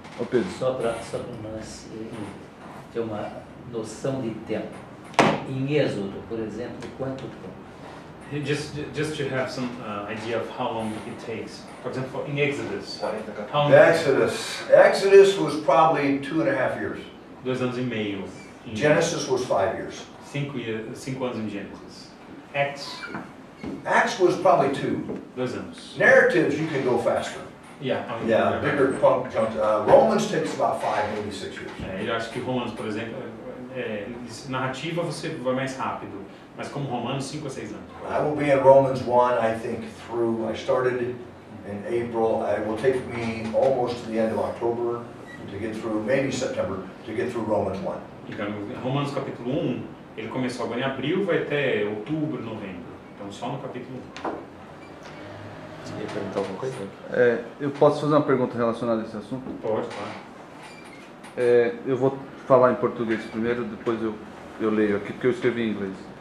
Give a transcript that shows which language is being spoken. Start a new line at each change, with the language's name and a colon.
Portuguese: Ô Pedro, só para nós ter uma noção de tempo. Em Êxodo, por exemplo, quanto tempo?
English: Just to have some idea of how long it takes. For example, in Exodus, how long? Exodus was probably 2.5 years.
Portuguese: 2 anos e meio.
English: Genesis was 5 years.
Portuguese: 5 anos em Gênesis.
English: Acts was probably 2.
Portuguese: 2 anos.
English: Narratives, you can go faster. Yeah, Bigger chunks. Romans takes about 5, maybe 6 years.
Portuguese: Eu acho que Romanos, por exemplo, narrativa você vai mais rápido, mas como Romanos, 5 a 6 anos.
English: I will be in Romans 1, I think, I started in April. It will take me almost to the end of October to get through, maybe September, to get through Romans 1.
Portuguese: Então, Romanos capítulo 1, ele começou agora em abril, vai até outubro, novembro. Então, só no capítulo 1. Você quer perguntar alguma coisa? Eu posso fazer uma pergunta relacionada a esse assunto? Pode, claro. Eu vou falar em português primeiro, depois eu leio aqui, porque eu escrevi em inglês.